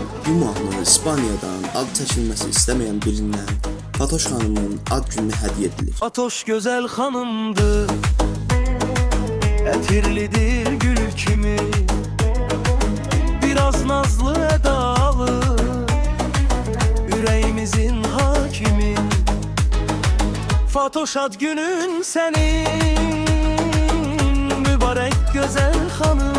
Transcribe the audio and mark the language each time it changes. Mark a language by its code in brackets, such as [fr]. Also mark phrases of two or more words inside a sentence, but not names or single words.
[az] Bu mahnı İspaniyadan ad çəkilməsi istəməyən birindən Fatoş xanımın ad gününə hədiyyə edilir. [tr] Fatoş güzel hanımdır, etirlidir gül kimi, biraz nazlı edalı, yüreğimizin hakimi. Fatoş ad günün senin, mübarek güzel hanım.